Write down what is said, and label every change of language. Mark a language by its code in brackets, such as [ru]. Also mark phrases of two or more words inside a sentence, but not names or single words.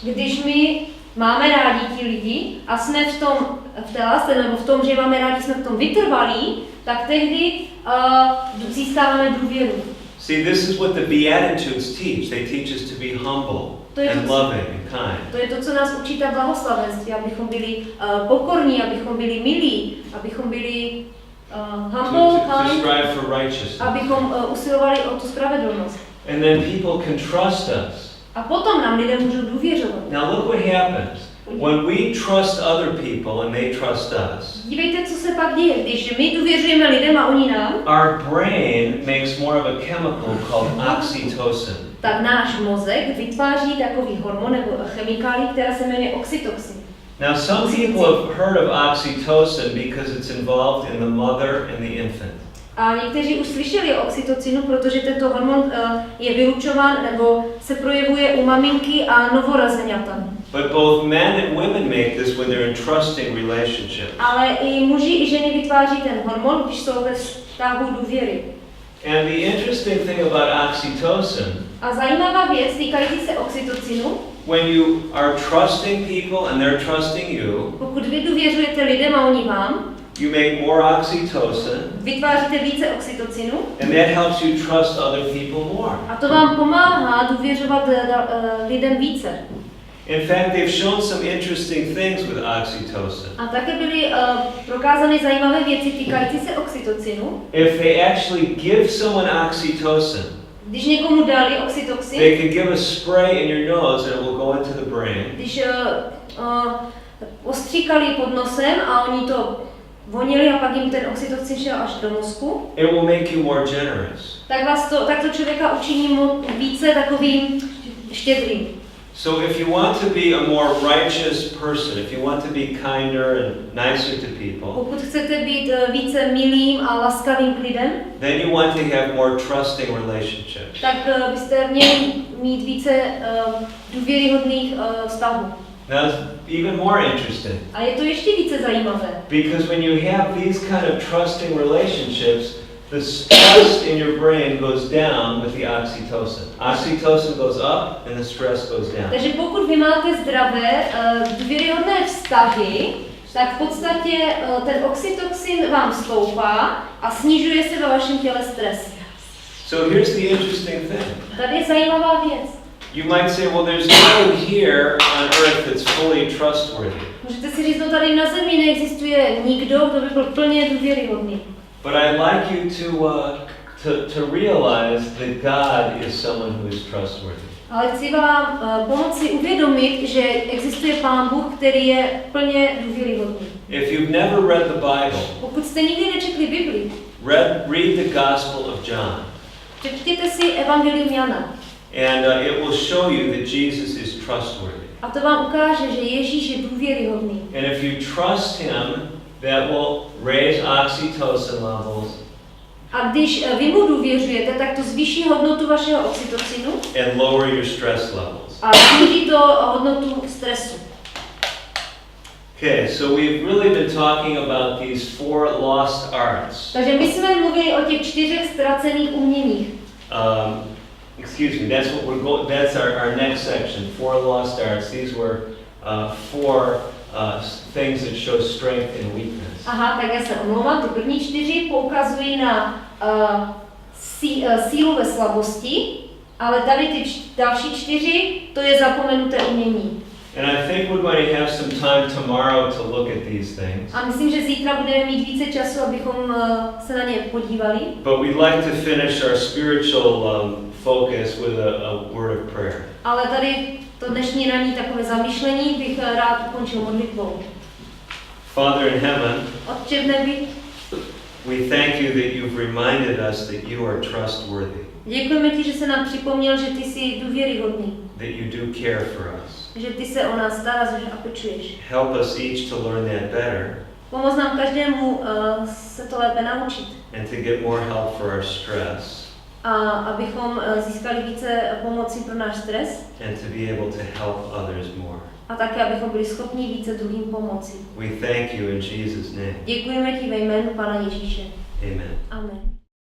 [cs] Když my máme rádi ti lidi a jsme v té lásce nebo v tom, že máme rádi, jsme v tom vytrvalí, tak tehdy získáváme důvěru. [en] See, this is what the Beatitudes teach. They teach us to be humble and loving and kind. [cs] To je to, co nás učí ta blahoslavenství, abychom byli pokorní, abychom byli milí, abychom byli humble, [en] to strive for righteousness. [cs] abychom usilovali o tu spravedlnost. [en] And then people can trust us. [cs] A potom nám lidé můžou důvěřovat. [en] Now look what happens. When we trust other people and they trust us. [cs] Dívejte, co se pak děje, když my důvěřujeme lidem a oni nám. [en] Our brain makes more of a chemical called oxytocin. [cs] Tak náš mozek vytváří takový hormon nebo chemikálí, která se jmenuje oxytocin. [en] Now some people have heard of oxytocin because it's involved in the mother and the infant. [cs] A někteří už slyšeli o oxytocinu, protože tento hormon je vylučován nebo se projevuje u maminky a novorozeňata. [en] But both men and women make this when they're in trusting relationships. [cs] Ale i muži i ženy vytváří ten hormon, když jsou ve vztahu důvěry. [en] And the interesting thing about oxytocin, [cs] a zajímavá věc týkající se oxytocinu, [en] when you are trusting people and they're trusting you, [cs] pokud vy důvěřujete lidem a oni vám, [en] you make more oxytocin, [cs] vytváříte více oxytocinu, [en] and that helps you trust other people more. [cs] A to vám pomáhá důvěřovat lidem více. [en] In fact, they've shown some interesting things with oxytocin. [cs] A také byly prokázány zajímavé věci týkající se oxytocinu. [en] If they actually give someone oxytocin, [cs] když někomu dali oxytocin, [en] they could give a spray in your nose and it will go into the brain. [cs] Když ostříkali pod nosem a oni to vonili a pak jim ten oxytocin šel až do mozku, [en] it will make you more generous. [cs] Tak to člověka učiní více takovým štědrým. [en] So if you want to be a more righteous person, if you want to be kinder and nicer to people, [cs] pokud chcete být více milým a laskavým k lidem, [en] then you want to have more trusting relationships. [cs] Tak byste měli mít více důvěryhodných vztahů. [en] Now it's even more interesting. [cs] A je to ještě více zajímavé. [en] Because when you have these kind of trusting relationships, the stress in your brain goes down with the oxytocin. Oxytocin goes up and the stress goes down. [cs] Takže pokud vy máte zdravé, důvěryhodné vztahy, tak v podstatě ten oxytocin vám stoupá a snižuje se ve vašem těle stres. [en] So here's the interesting thing. [cs] Tady je zajímavá věc. [en] You might say, well, there's no here on earth that's fully trustworthy. [cs] Můžete si říct, no tady na zemi neexistuje nikdo, kdo by byl plně důvěryhodný. [en] But I'd like you to realize that God is someone who is trustworthy. [cs] Ale chci vám pomoci uvědomit, že existuje Pán Bůh, který je plně důvěryhodný. [en] If you've never read the Bible, [cs] pokud jste nikdy nečetli Bibli, [en] read the Gospel of John. [cs] Přečtěte si Evangelium Jana. [en] And it will show you that Jesus is trustworthy. [cs] A to vám ukáže, že Ježíš je důvěryhodný. [en] And if you trust him, that will raise oxytocin levels. [cs] A když vy mu důvěřujete, tak to zvýší hodnotu vašeho oxytocinu [en] And lower your stress levels. [cs] a sníží to hodnotu stresu. [en] Okay, so we've really been talking about these 4 lost arts. [cs] Takže my jsme mluvili o těch 4 ztracených uměních. [en] Excuse me, that's what that's our next section, 4 lost arts. These were 4 things that show strength and weakness. [cs] Aha, tak já se omlouvám, ty první 4 poukazují na sílu ve slabosti, ale tady ty další 4, to je zapomenuté umění. [en] And I think we're going to have some time tomorrow to look at these things. [cs] A myslím, že zítra budeme mít více času, abychom se na ně podívali. [en] But we'd like to finish our spiritual focus with a word of prayer. [cs] Ale tady to dnešní ranní takové zamyšlení bych rád ukončil modlitbou. [en] Father in heaven, [cs] Otče v nebi, [en] we thank you that you've reminded us that you are trustworthy, [cs] děkujeme ti, že se nám připomněl, že ty jsi důvěryhodný, [en] that you do care for us. [cs] že ty se o nás staráš a pečuješ. [en] Help us each to learn that better [cs] Pomoz nám každému se to lépe naučit [en] and to get more help for our stress [cs] a abychom získali více pomoci pro náš stres [en] and to be able to help others more. [cs] a také, abychom byli schopni více druhým pomoci. [en] We thank you in Jesus' name. [cs] Děkujeme ti ve jménu Pana Ježíše. [en] Amen. [cs] Amen.